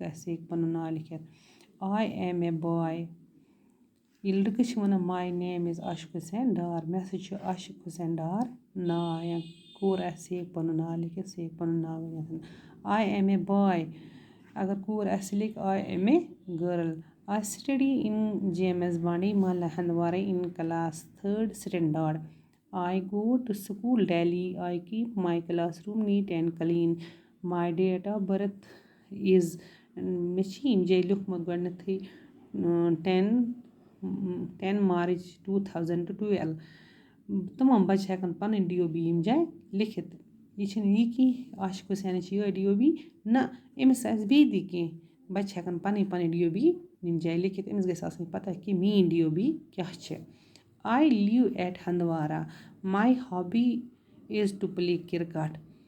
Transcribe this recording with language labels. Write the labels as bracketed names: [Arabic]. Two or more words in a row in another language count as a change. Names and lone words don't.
[Kashmiri] آسہِ سُہ ہیٚکہِ پَنُن ناو لیکھِتھ [English] I am a boy [Kashmiri] یہِ لٔڑکہٕ چھِ وَنان [English] My name is Ashiq Hussain Dar [Kashmiri] مےٚ ہَسا چھُ عاشق حُسین ڈار ناو یا کوٗر آسہِ سُہ ہیٚکہِ پَنُن ناو لیکھِتھ سُہ ہیٚکہِ پَنُن ناو ؤنِتھ [English] I am a boy [Kashmiri] اگر کوٗر آسہِ سُہ لیکھِ [English] I am a girl I study in JMS Bandi Mala Handwara in class 3rd standard I go to school daily I keep my classroom neat and clean my date of birth is [Kashmiri] مےٚ چھِ ییٚمہِ جایہِ لیوٗکھمُت گۄڈنٮ۪تھٕے 10 مارٕچ 2012 تمام بَچہِ ہٮ۪کَن پَنٕنۍ ڈی او بی ییٚمہِ جایہِ لیکھِتھ یہِ چھِنہٕ یہِ کینٛہہ عاشق حُسینَس چھِ یِہوٚے ڈی او بی نہ أمِس آسہِ بیٚیہِ تہِ کینٛہہ بَچہِ ہٮ۪کَن پَنٕنۍ ڈی او بی ییٚمہِ جایہِ لیکھِتھ أمِس گژھِ آسٕنۍ پَتہ کہِ میٛٲنۍ ڈی او بی کیٛاہ چھِ [English] I live at Handwara my hobby is to play cricket